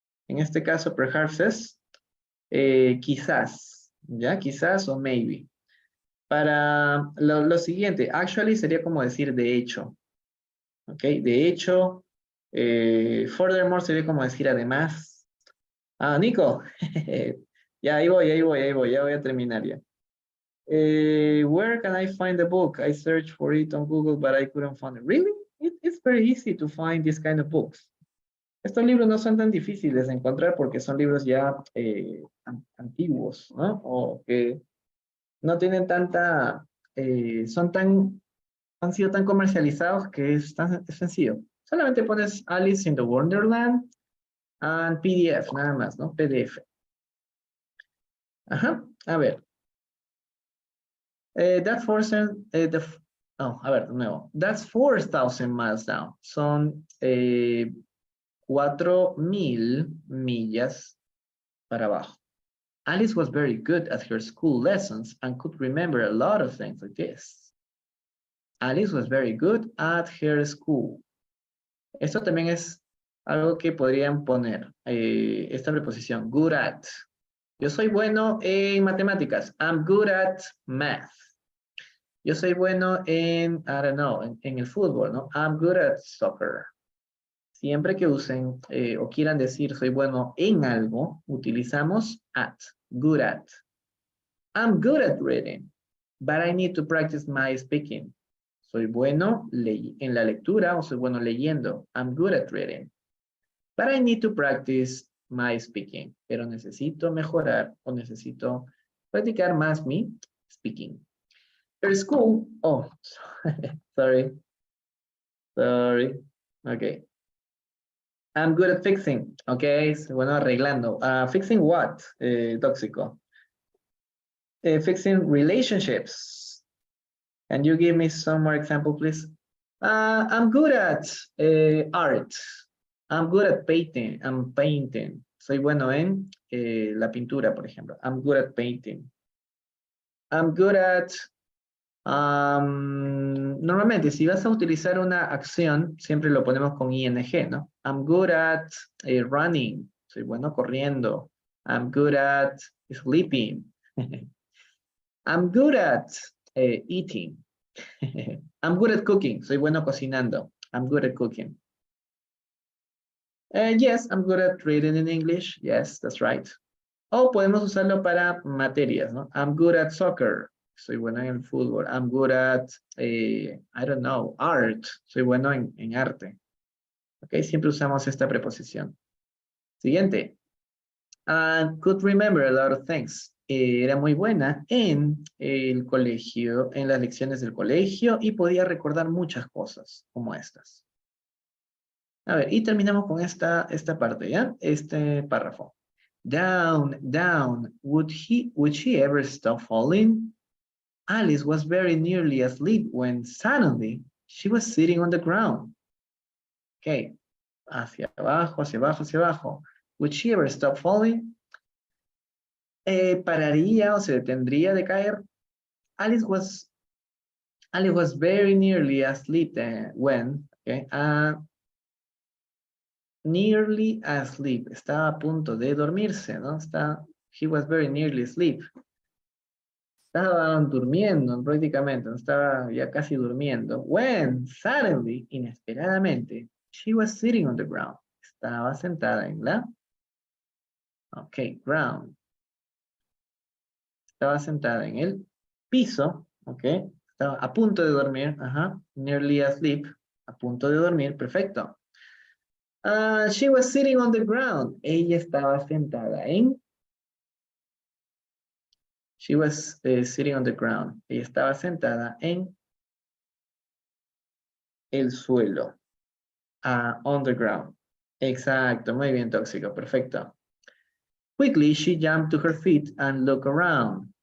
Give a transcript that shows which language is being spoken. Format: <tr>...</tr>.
<es>En este caso, perhaps es quizás, ¿ya? Quizás o maybe. Para lo siguiente, actually sería como decir de hecho. ¿Ok? De hecho, furthermore sería como decir además. Nico, ya ahí voy, ya voy a terminar ya.</es> <en>Where can I find the book? I searched for it on Google, but I couldn't find it. Really? It's very easy to find this kind of books.</en> <es>Estos libros no son tan difíciles de encontrar porque son libros ya antiguos, ¿no? O que no tienen tanta, han sido tan comercializados que es sencillo. Solamente pones Alice in the Wonderland and PDF, nada más, ¿no? PDF. Ajá, a ver.</es> <en>That's 4,000,</en> <es>a ver, de nuevo.</es> <en>That's 4,000 miles down.</en> <es>Son 4,000 millas para abajo.</es> <en>Alice was very good at her school lessons and could remember a lot of things like this. Alice was very good at her school.</en> <es>Esto también es algo que podrían poner. Esta preposición, good at. Yo soy bueno en matemáticas.</es> <en>I'm good at math.</en> <es>Yo soy bueno en,</es> <en>I don't know,</en> <es>en el fútbol, ¿no?</es> <en>I'm good at soccer.</en> <es>Siempre que usen o quieran decir soy bueno en algo, utilizamos at, good at.</es> <en>I'm good at reading, but I need to practice my speaking.</en> <es>Soy bueno en la lectura o soy bueno leyendo.</es> <en>I'm good at reading, but I need to practice my speaking.</en> <es>Pero necesito mejorar o necesito practicar más mi speaking.</es> <en>Her school, oh, sorry. Okay. I'm good at fixing, okay,</en> <es>bueno, arreglando.</es> <en>Fixing what, tóxico? Fixing relationships. Can you give me some more example, please? I'm good at art. I'm good at painting. I'm painting.</en> <es>Soy bueno en la pintura, por ejemplo.</es> <en>I'm good at painting. I'm good at...</en> <es>normalmente, si vas a utilizar una acción, siempre lo ponemos con ing, ¿no?</es> <en>I'm good at running.</en> <es>Soy bueno corriendo.</es> <en>I'm good at sleeping. I'm good at eating. I'm good at cooking.</en> <es>Soy bueno cocinando.</es> <en>I'm good at cooking. Yes, I'm good at reading in English. Yes, that's right.</en> <es>O podemos usarlo para materias, ¿no?</es> <en>I'm good at soccer.</en> <es>Soy bueno en el fútbol.</es> <en>I'm good at, I don't know, art.</en> <es>Soy bueno en arte. Ok, siempre usamos esta preposición. Siguiente.</es> <en>Could remember a lot of things.</en> <es>Era muy buena en el colegio, en las lecciones del colegio y podía recordar muchas cosas como estas. A ver, y terminamos con esta parte, ¿ya? Este párrafo.</es> <en>Down, down. Would she ever stop falling? Alice was very nearly asleep when suddenly she was sitting on the ground. Okay.</en> <es>Hacia abajo, hacia abajo, hacia abajo.</es> <en>Would she ever stop falling?</en> <es>Pararía o se detendría de caer.</es> <en>Alice was very nearly asleep when, okay, nearly asleep.</en> <es>Estaba a punto de dormirse, ¿no?</es> <en>She was very nearly asleep.</en> <es>Estaba durmiendo prácticamente, no estaba ya casi durmiendo.</es> <en>When, suddenly, inesperadamente, she was sitting on the ground.</en> <es>Estaba sentada en la, ok, ground. Estaba sentada en el piso, ok. Estaba a punto de dormir, ajá.</es> <en>Nearly asleep,</en> <es>a punto de dormir, perfecto.</es> <en>She was sitting on the ground.</en> <es>Ella estaba sentada en...</es> <en>She was sitting on the ground.</en> <es>Ella estaba sentada en el suelo.</es> <en>On the ground.</en> <es>Exacto, muy bien, tóxico, perfecto.</es> <en>Quickly, she jumped to her feet and looked around.</en>